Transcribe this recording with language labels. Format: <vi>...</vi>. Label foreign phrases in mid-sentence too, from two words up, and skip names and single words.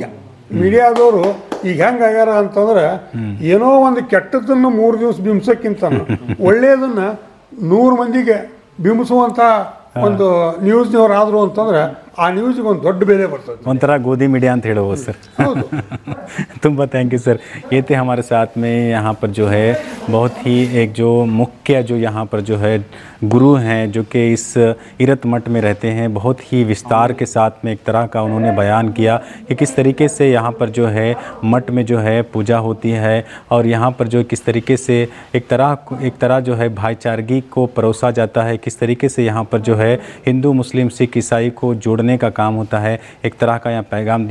<kn>ಮೀಡಿಯಾದವರು ಈಗ ಹೆಂಗಾಗ್ಯಾರ ಅಂತಂದ್ರೆ, ಏನೋ ಒಂದು ಕೆಟ್ಟದ್ದನ್ನು 3 ದಿವಸ ಬಿಂಬಿಸೋಕ್ಕಿಂತ ಒಳ್ಳೆಯದನ್ನ 100 ಮಂದಿಗೆ ಬಿಂಬಿಸುವಂಥ ಒಂದು ನ್ಯೂಸ್ನವ್ರು ಆದರು ಅಂತಂದ್ರೆ ಆ ನ್ಯೂಸ್ಗೆ ಒಂದು ದೊಡ್ಡ ಬೆಲೆ ಬರ್ತದೆ. ಒಂಥರ</kn> <hi>गोदी मीडिया</hi> <kn>ಅಂತ ಹೇಳ್ಬೋದು सर. ತುಂಬ</kn> <en>thank you sir.</en> <hi>ये थे हमारे साथ में यहाँ पर जो है बहुत ही एक जो मुख्य जो यहाँ पर जो है गुरु हैं जो कि इस इरत मठ में रहते हैं, बहुत ही विस्तार के साथ में एक तरह का उन्होंने बयान किया कि किस तरीके से यहाँ पर जो है मठ में जो है पूजा होती है और यहाँ पर जो किस तरीके से एक तरह जो है भाईचारगी को परोसा जाता है, किस तरीके से यहाँ पर जो है हिंदू मुस्लिम सिख ईसाई को जोड़ने का काम होता है, एक तरह का यहाँ पैगाम दिया।</hi>